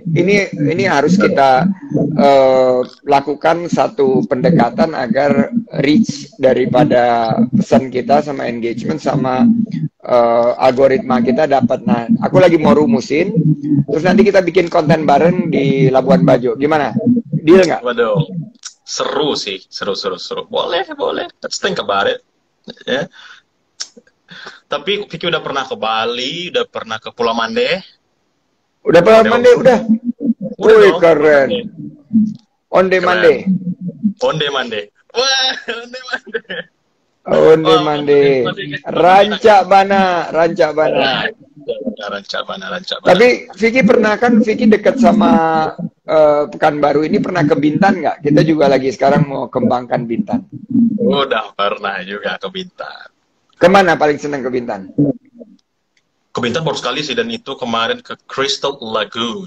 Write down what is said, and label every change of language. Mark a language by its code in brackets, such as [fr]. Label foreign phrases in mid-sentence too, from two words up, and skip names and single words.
[id] Ini harus kita lakukan satu pendekatan agar reach daripada pesan kita sama engagement sama algoritma kita dapat. Nah, aku lagi mau rumusin. Terus nanti kita bikin konten bareng di Labuan Bajo. Gimana? Deal nggak? Waduh, seru sih, seru. Boleh. [en] Let's think about it. [id] Ya. Tapi Vicky udah pernah ke Bali, udah pernah ke Pulau Mande. Udah Pulau Mande, udah. Wih, keren. [min] Onde Mande. Onde Mande. Wah, Onde Mande. Onde Mande. Ranca Bana. Ranca Bana. [id] Tapi Vicky pernah kan, Vicky dekat sama Pekanbaru ini, pernah ke Bintan nggak? Kita juga lagi sekarang mau kembangkan Bintan. Udah pernah juga ke Bintan. Kemana paling senang ke Bintan? Ke Bintan baru sekali sih, dan itu kemarin ke Crystal Lagoon.